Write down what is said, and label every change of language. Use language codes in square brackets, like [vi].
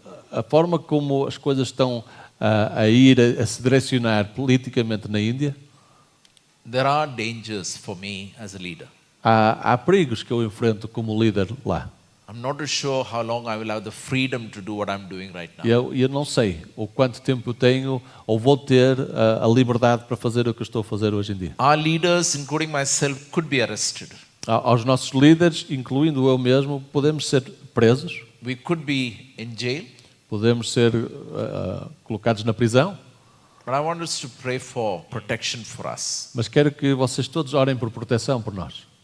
[pt] A forma como as coisas estão a ir a se direcionar politicamente na Índia, [en] there are dangers for me as a leader. [pt] há perigos que eu enfrento como líder lá. [en] I'm not too sure how long I will have the freedom to do what I'm doing right now. [pt] E eu não sei o quanto tempo eu tenho ou vou ter a liberdade para fazer o que eu estou a fazer hoje em dia. [en] Our leaders, including myself, could be arrested. [pt] Aos nossos líderes, incluindo eu mesmo, podemos ser presos, [en] We could be in jail. [pt] podemos ser colocados na prisão, [en] But I want us to pray for protection for us. [pt] mas quero que vocês todos orem por proteção por nós.